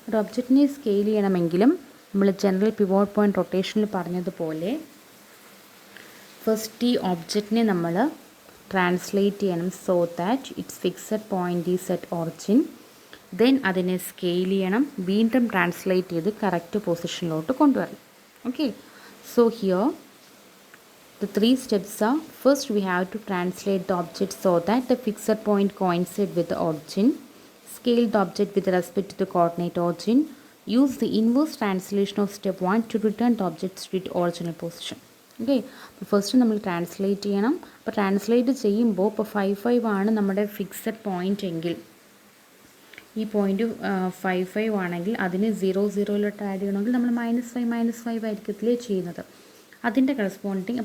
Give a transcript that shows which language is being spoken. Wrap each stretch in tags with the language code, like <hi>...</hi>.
<ml>ഒരു ഒബ്ജക്റ്റിനെ സ്കെയിൽ ചെയ്യണമെങ്കിലും നമ്മൾ ജനറൽ പിവോട്ട് പോയിൻറ്റ് റൊട്ടേഷനിൽ പറഞ്ഞതുപോലെ ഫസ്റ്റ് ഈ ഒബ്ജക്റ്റിനെ നമ്മൾ ട്രാൻസ്ലേറ്റ് ചെയ്യണം</ml> <en>So that it's fixed point is at origin.</en> <ml>Then അതിനെ സ്കെയിൽ ചെയ്യണം, വീണ്ടും ട്രാൻസ്ലേറ്റ് ചെയ്ത് കറക്റ്റ് പൊസിഷനിലോട്ട് കൊണ്ടുവരണം.</ml> <en>Okay, so here the three steps are: first we have to translate the object so that the fixed point coincides with the origin, scale the object with respect to the coordinate origin, use the inverse translation of step 1 to return the object to its original position.</en> <ml>Okay, അപ്പോൾ first നമ്മൾ translate ചെയ്യണം. അപ്പോൾ translate ചെയ്യുമ്പോൾ ഇപ്പോൾ 5 ആണ് നമ്മുടെ fixed point എങ്കിൽ, ഈ പോയിൻ്റ് 5 ആണെങ്കിൽ അതിന് 0 ആഡ് ചെയ്യണമെങ്കിൽ നമ്മൾ -5 ആയിരിക്കത്തില്ലേ ചെയ്യുന്നത്, അതിൻ്റെ കറസ്പോണ്ടിങ്.</ml>